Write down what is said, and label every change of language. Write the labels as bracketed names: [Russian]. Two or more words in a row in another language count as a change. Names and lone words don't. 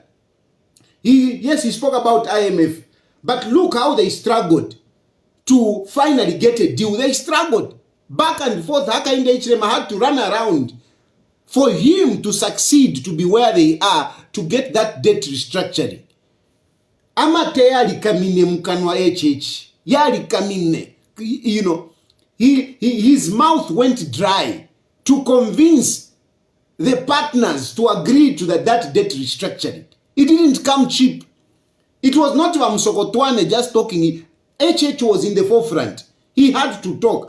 [English] He spoke about IMF, but look how they struggled to finally get a deal. They struggled back and forth. Akainde HDM had to run around for him to succeed to be where they are, to get that debt restructuring. [Bemba] Amate yali kamine mkanwa HH. Yali kamine. [English] His mouth went dry to convince the partners to agree to that debt restructuring. It didn't come cheap. It was not Msokotwane just talking. HH was in the forefront. He had to talk.